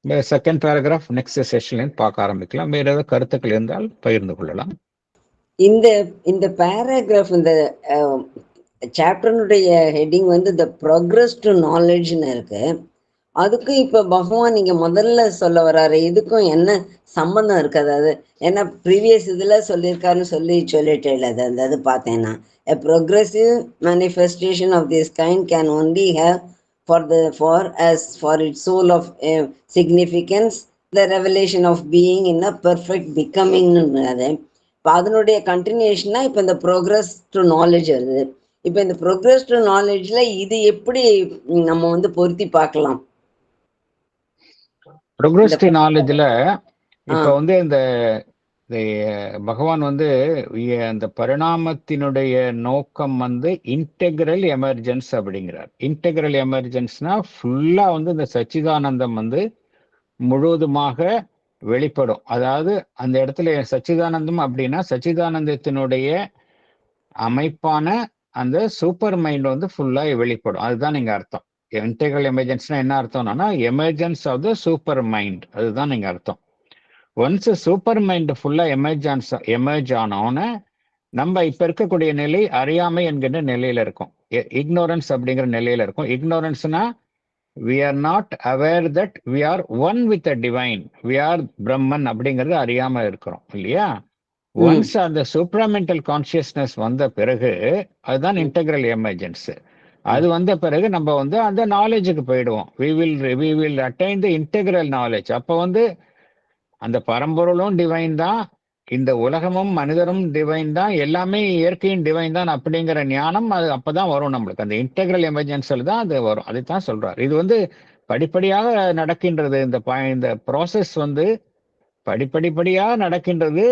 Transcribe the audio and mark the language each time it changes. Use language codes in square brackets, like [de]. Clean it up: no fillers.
[ta] Second paragraph next செஷன்ல பார்க்க ஆரம்பிக்கலாம். வேற ஏதாவது கருத்துக்கள் இருந்தால் பகிர்ந்து கொள்ளலாம். இந்த பேராகிராஃப், இந்த சாப்டர்னுடைய ஹெட்டிங் வந்து த ப்ரோக்ரஸ் டு நாலேஜ்னு இருக்கு. அதுக்கும் இப்ப பகவான் நீங்க முதல்ல சொல்ல வர்றாரு, இதுக்கும் என்ன சம்பந்தம் இருக்கு? அதாவது ஏன்னா ப்ரீவியஸ் இதுல சொல்லியிருக்காருன்னு சொல்லிட்டு அது பார்த்தேன்னா, [en] a progressive manifestation of this kind can only have for its soul of significance the revelation of being in a perfect becoming. [ta] இப்போ அதனுடைய கண்டினியூஷனா இப்போ இந்த ப்ரோக்ரஸ் டு நாலேஜ் வருது. இப்போ இந்த ப்ரோக்ரஸ் டு நாலேஜ்ல இது எப்படி நம்ம வந்து பொருத்தி பார்க்கலாம்? ப்ரோக்ரஸ்டிவ் நாலேஜ்ல இப்ப வந்து இந்த பகவான் வந்து அந்த பரிணாமத்தினுடைய நோக்கம் வந்து இன்டெக்ரல் எமர்ஜென்ஸ் அப்படிங்கிறார். இன்டெக்ரல் எமர்ஜென்ஸ்னா ஃபுல்லா வந்து இந்த சச்சிதானந்தம் வந்து முழுவதுமாக வெளிப்படும். அதாவது அந்த இடத்துல சச்சிதானந்தம் அப்படின்னா சச்சிதானந்தத்தினுடைய அமைப்பான அந்த சூப்பர் மைண்ட் வந்து ஃபுல்லா வெளிப்படும். அதுதான் நீங்க அர்த்தம். இன்டெக்ரல் எமர்ஜென்ஸ்னா என்ன அர்த்தம்னா emergence of the super mind, அதுதான் நீங்க அர்த்தம். ஒன்ஸ் சூப்பர் மைண்ட் ஃபுல்லா எமர்ஜ் ஆனோன்னு நம்ம இப்ப இருக்கக்கூடிய நிலை அறியாமை என்கின்ற நிலையில இருக்கும், இக்னோரன்ஸ் அப்படிங்கிற நிலையில இருக்கும். இக்னோரன்ஸ்னா [en] we are not aware that we are one with the divine, we are Brahman [ta] அப்படிங்கிறது அறியாம இருக்கிறோம் இல்லையா? ஒன்ஸ் அந்த சூப்ராமெண்டல் கான்சியஸ்னஸ் வந்த பிறகு அதுதான் இன்டெக்ரல் எமர்ஜென்ஸ். அது வந்த பிறகு நம்ம வந்து அந்த நாலேஜுக்கு போயிடுவோம். [en] we will attain the integral knowledge. [ta] அப்போ வந்து அந்த பரம்பொருளும் டிவைன் தான், இந்த உலகமும் மனிதரும் டிவைன் தான், எல்லாமே இயற்கையின் டிவைன் தான் அப்படிங்கிற ஞானம் அது அப்பதான் வரும் நம்மளுக்கு. அந்த இன்டெக்ரல் எமர்ஜென்சியில் தான் அது வரும். அதைத்தான் சொல்றாரு. இது வந்து படிப்படியாக நடக்கின்றது. இந்த ப்ராசஸ் வந்து படிப்படியாக நடக்கின்றது.